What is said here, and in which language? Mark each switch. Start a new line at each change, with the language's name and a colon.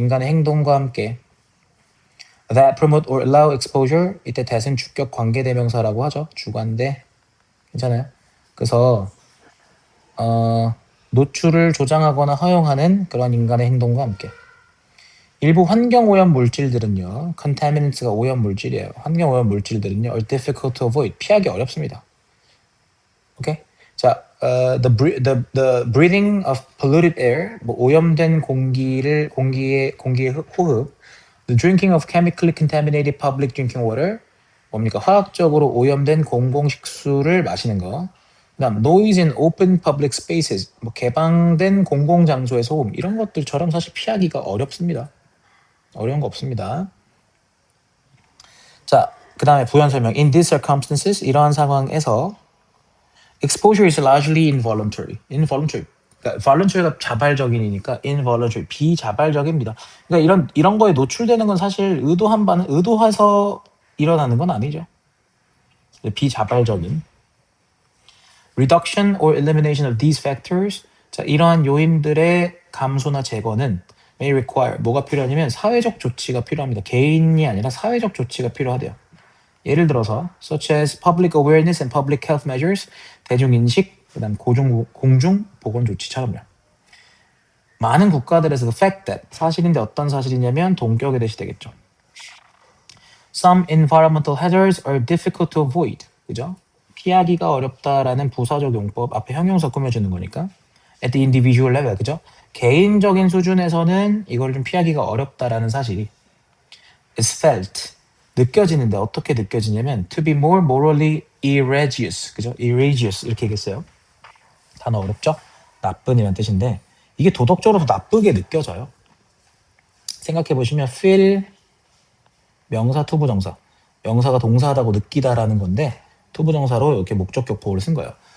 Korean: 인간의 행동과 함께
English: that promote or allow exposure,
Korean: 이때 that은 주격 관계대명사라고 하죠. 주관대. 괜찮아요? 그래서 노출을 조장하거나 허용하는 그런 인간의 행동과 함께. 일부 환경오염 물질들은요, contaminants가 오염 물질이에요. 환경오염 물질들은요,
English: are difficult to avoid,
Korean: 피하기 어렵습니다. 오케이?
English: 자, the breathing of polluted air,
Korean: 뭐 오염된 공기의 호흡,
English: the drinking of chemically contaminated public drinking water, 뭡니까?
Korean: 화학적으로 오염된 공공식수를 마시는 거. 그다음
English: noise in open public spaces,
Korean: 뭐 개방된 공공장소의 소음, 이런 것들처럼 사실 피하기가 어렵습니다. 어려운 거 없습니다. 자, 그 다음에 부연 설명.
English: In these circumstances,
Korean: 이러한 상황에서
English: exposure is largely involuntary. involuntary.
Korean: 그러니까 voluntary가 자발적인이니까 involuntary, 비자발적입니다. 그러니까 이런 거에 노출되는 건 사실 의도해서 일어나는 건 아니죠. 비자발적인.
English: Reduction or elimination of these factors.
Korean: 자, 이러한 요인들의 감소나 제거는
English: may require,
Korean: 뭐가 필요하냐면 사회적 조치가 필요합니다. 개인이 아니라 사회적 조치가 필요하대요. 예를 들어서
English: such as public awareness and public health measures,
Korean: 대중인식, 그 다음 공중보건조치처럼요. 많은 국가들에서
English: the fact that,
Korean: 사실인데 어떤 사실이냐면 동격의 대시 되겠죠.
English: Some environmental hazards are difficult to avoid.
Korean: 그죠? 피하기가 어렵다라는 부사적 용법, 앞에 형용사 꾸며주는 거니까.
English: At the individual level, 그죠?
Korean: 개인적인 수준에서는 이걸 좀 피하기가 어렵다라는 사실이
English: is felt,
Korean: 느껴지는데 어떻게 느껴지냐면
English: to be more morally egregious, 그죠?
Korean: egregious 이렇게 얘기했어요. 단어 어렵죠? 나쁜이란 뜻인데 이게 도덕적으로 더 나쁘게 느껴져요. 생각해 보시면 feel 명사 투부정사, 명사가 동사하다고 느끼다라는 건데 투부정사로 이렇게 목적격 보호를 쓴 거예요.